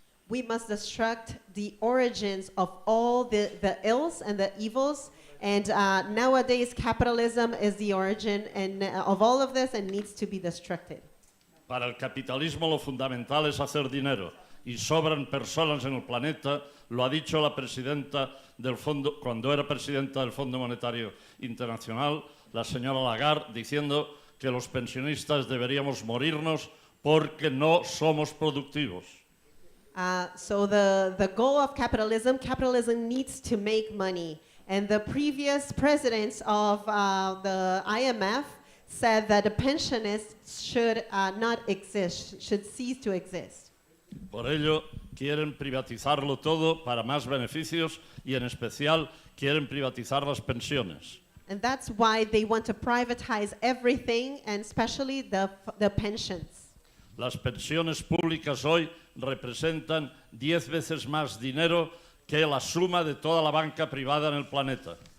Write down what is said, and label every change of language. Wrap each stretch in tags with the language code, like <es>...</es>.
<en>we must destruct the origins of all the ills and the evils. And nowadays, capitalism is the origin of all of this and needs to be destructed.</en> <es>Para el capitalismo lo fundamental es hacer dinero y sobran personas en el planeta, lo ha dicho la presidenta del fondo, cuando era presidenta del Fondo Monetario Internacional, la señora Lagarde, diciendo que los pensionistas deberíamos morirnos porque no somos productivos.</es> <en>So the goal of capitalism needs to make money. And the previous presidents of the IMF said that the pensionists should not exist, should cease to exist.</en> <es>Por ello, quieren privatizarlo todo para más beneficios y, en especial, quieren privatizar las pensiones.</es> <en>And that's why they want to privatize everything, and especially the pensions.</en> <es>Las pensiones públicas hoy representan 10 veces más dinero que la suma de toda la banca privada en el planeta.</es>